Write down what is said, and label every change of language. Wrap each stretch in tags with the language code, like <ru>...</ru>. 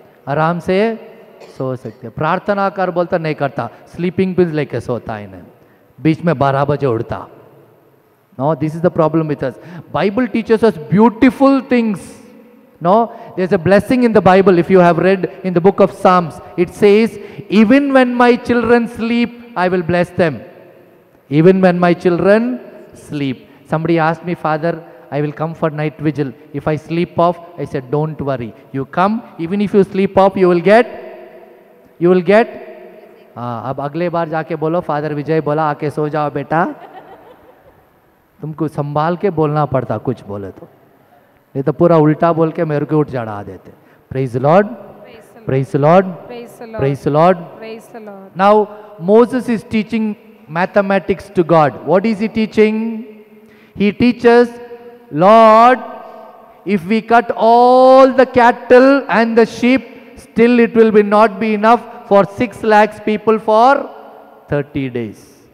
<hi>आराम से सो सकते. प्रार्थना कर बोलता नहीं करता. स्लीपिंग पिल्स लेके सोता है इन्हें. बीच में 12 बजे उठता.</hi> <en>No, this is the problem with us. Bible teaches us beautiful things. No, there's a blessing in the Bible. If you have read in the book of Psalms, it says, even when my children sleep, I will bless them. Even when my children sleep. Somebody asked me, Father, I will come for night vigil. If I sleep off, I said, don't worry. You come, even if you sleep off, you will get.</en> <hi>अब अगले बार जाके बोलो, father विजय बोला आके सो जाओ बेटा. तुमको संभाल के बोलना पड़ता कुछ बोले तो. ये तो पूरा उल्टा बोल के मेरे को उठ चढ़ा देते.</hi> <en>Praise the Lord. Praise the Lord. Praise the Lord. Now Moses is teaching mathematics to God. What is he teaching? He teaches, Lord, if we cut all the cattle and the sheep, still it will not be enough for 6 lakhs people for 30 days.</en>